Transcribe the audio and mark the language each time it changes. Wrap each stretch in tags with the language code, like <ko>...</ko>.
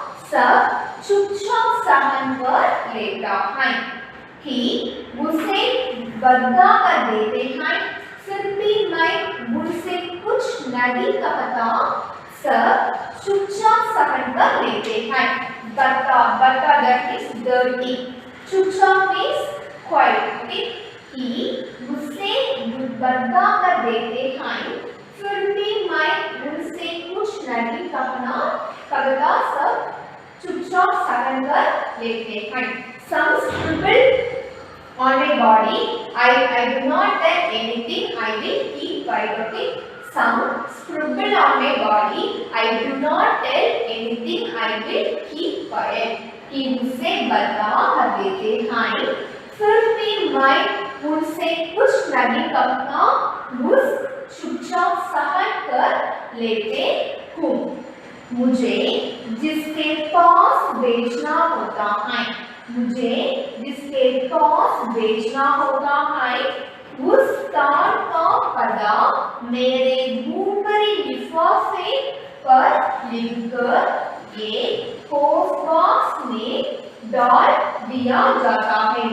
<hi>सब चुपचाप सहन कर लेता है. कि मुझसे बदला कर देते हैं, फिर भी मैं मुझसे कुछ नहीं कहता. सब चुपचाप सहन कर लेते हैं.</hi> <en>बदला that is dirty. चुपचाप means quiet. Okay.</en> <hi>कि मुझसे बदला कर देते हैं, फिर भी मैं मुझसे कुछ नहीं कहता. सब चुपचाप सहन कर लेते हैं.</hi> <en>Some scribble on my body. I do not tell anything. I will keep quiet. Okay. Some scribble on my body. I do not tell anything. I will keep quiet.</en> <hi>कि मुझसे बदला कर देते हैं, फिर भी मैं उनसे कुछ नहीं कहता. मुझ चुपचाप सहन कर लेते हूँ. मुझे जिसके पास बेचना होता है, मुझे जिसके पास बेचना होता है, उस स्थान का पता मेरे भूमरी लिफाफे पर लिखकर एक पोस्ट बॉक्स में डाल दिया जाता है.</hi>